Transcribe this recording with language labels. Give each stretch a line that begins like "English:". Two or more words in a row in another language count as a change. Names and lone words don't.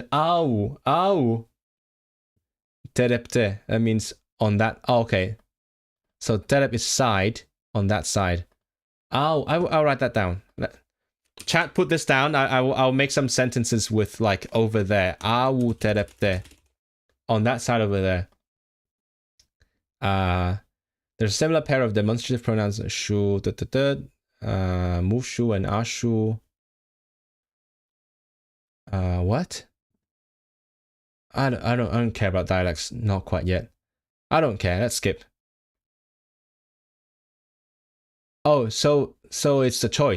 English: Ow. Terepte. That means on that. Oh, okay. So terep is side on that side. I'll write that down. Chat, put this down. I'll make some sentences with like over there. Awu terepte. On that side over there. There's a similar pair of demonstrative pronouns. Shu, mushu and ashu. What? I don't care about dialects. Not quite yet. I don't care. Let's skip. Oh, so it's a choice.